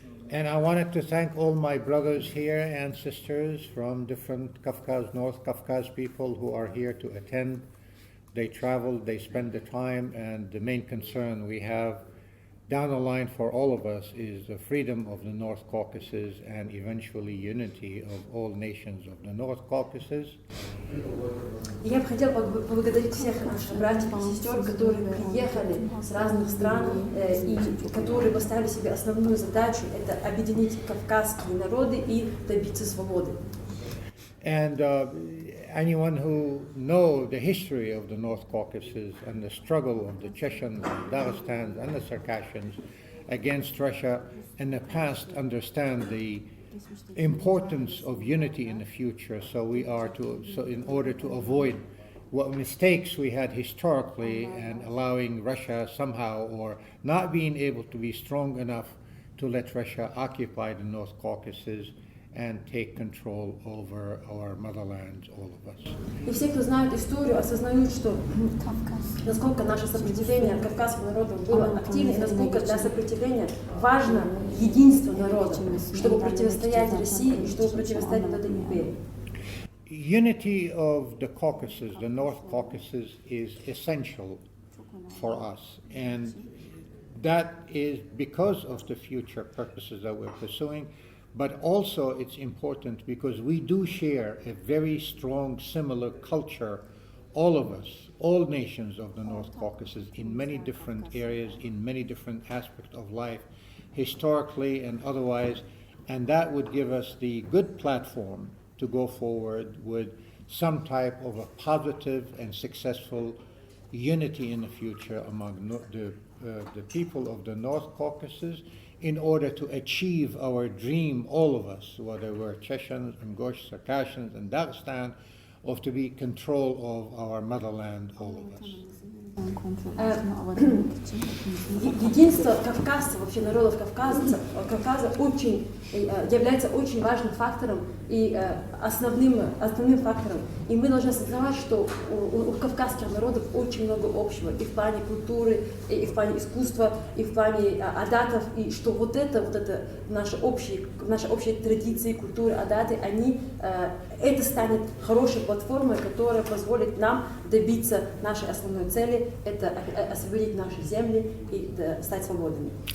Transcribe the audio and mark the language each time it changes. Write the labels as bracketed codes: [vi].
[en] And I wanted to thank all my brothers here and sisters from different Kafkaz, North Caucasus people who are here to attend. They travel, they spend the time, and the main concern we have down the line for all of us is the freedom of the North Caucasus and eventually unity of all nations of the North Caucasus. [ru] Я бы хотела поблагодарить всех наших братьев и сестер, которые приехали с разных стран и которые поставили себе основную задачу – это объединить кавказские народы и добиться свободы. [en] And anyone who knows the history of the North Caucasus and the struggle of the Chechens, the Dagestans, and the Circassians against Russia in the past understand the importance of unity in the future. So in order to avoid what mistakes we had historically and allowing Russia somehow or not being able to be strong enough to let Russia occupy the North Caucasus and take control over our motherland, all of us. [ru] И все, кто знает историю, осознают, что насколько наше сопротивление кавказским народам было активно, и насколько для сопротивления важно единство народа, чтобы противостоять России и чтобы противостоять этой империи. [en] Unity of the Caucasus, the North Caucasus, is essential for us, and that is because of the future purposes that we're pursuing. But also it's important because we do share a very strong similar culture all of us, all nations of the North Caucasus, in many different areas, in many different aspects of life, historically and otherwise, and that would give us the good platform to go forward with some type of a positive and successful unity in the future among the people of the North Caucasus, in order to achieve our dream, all of us, whether we're Chechens, Ingush, Circassians, and Dagestan, of to be control of our motherland, all of us. [ru] Единство кавказцев, вообще народов Кавказа очень, является очень важным фактором и основным фактором. И мы должны осознавать, что у кавказских народов очень много общего и в плане культуры, и в плане искусства, и в плане адатов, и что вот это наши общие традиции, культуры, адаты, это станет хорошей платформой, которая позволит нам добиться нашей основной цели, это освободить наши земли и стать свободными.